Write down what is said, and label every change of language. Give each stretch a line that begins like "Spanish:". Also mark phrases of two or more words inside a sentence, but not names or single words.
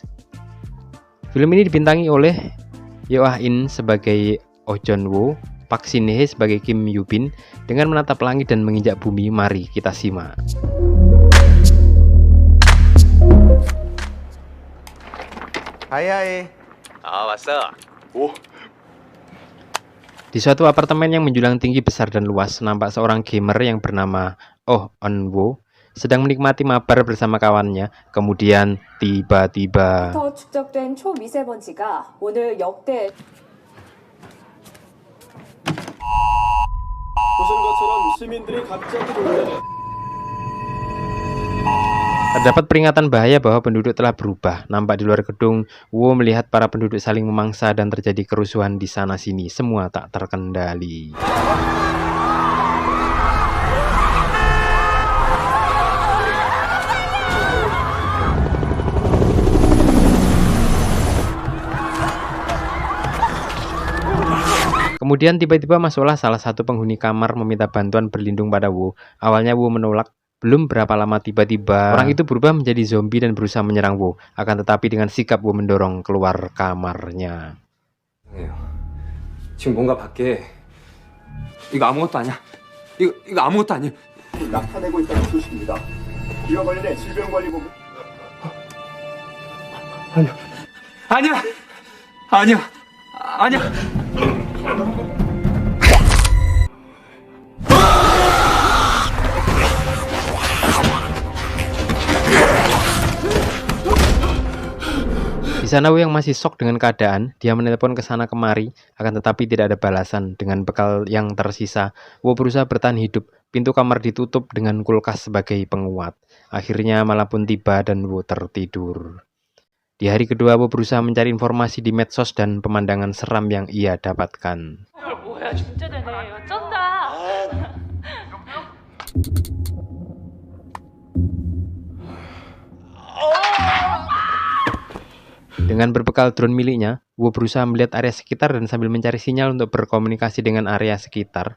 Indonesian: Film ini dibintangi oleh Yeo Ah In sebagai Oh Jeon Woo, Park Shin Hye sebagai Kim Yoo Bin. Dengan menatap langit dan menginjak bumi, mari kita simak. Hai.
Korean: 왔어. 오,
Indonesian: Di suatu apartemen yang menjulang tinggi, besar dan luas, nampak seorang gamer yang bernama Oh Eun Woo sedang menikmati mabar bersama kawannya. Kemudian tiba-tiba
Korean: 부터 축적된 초미세먼지가 오늘 역대 보신 것처럼 시민들이 갑자기 돌변해
Indonesian: terdapat peringatan bahaya bahwa penduduk telah berubah. Nampak di luar gedung, Woo melihat para penduduk saling memangsa dan terjadi kerusuhan di sana-sini. Semua tak terkendali. Kemudian tiba-tiba masuklah salah satu penghuni kamar meminta bantuan berlindung pada Woo. Awalnya Woo menolak. Belum berapa lama tiba-tiba orang itu berubah menjadi zombie dan berusaha menyerang Woo. Akan tetapi dengan sikap Woo mendorong keluar kamarnya.
Korean: 지금 뭔가 밖에 이거 아무것도 아니야. 이거 아무것도 아니야. 나타내고 있다는 소식입니다. 이와 관련해 질병관리본부 아니야.
Indonesian: Di sana Woo yang masih shock dengan keadaan, dia menelepon ke sana kemari, akan tetapi tidak ada balasan. Dengan bekal yang tersisa, Woo berusaha bertahan hidup. Pintu kamar ditutup dengan kulkas sebagai penguat. Akhirnya malam pun tiba dan Woo tertidur. Di hari kedua, Woo berusaha mencari informasi di medsos dan pemandangan seram yang ia dapatkan.
Korean: 뭐야 중재되네 어쩐다.
Indonesian: Dengan berbekal drone miliknya, Woo berusaha melihat area sekitar dan sambil mencari sinyal untuk berkomunikasi dengan area sekitar.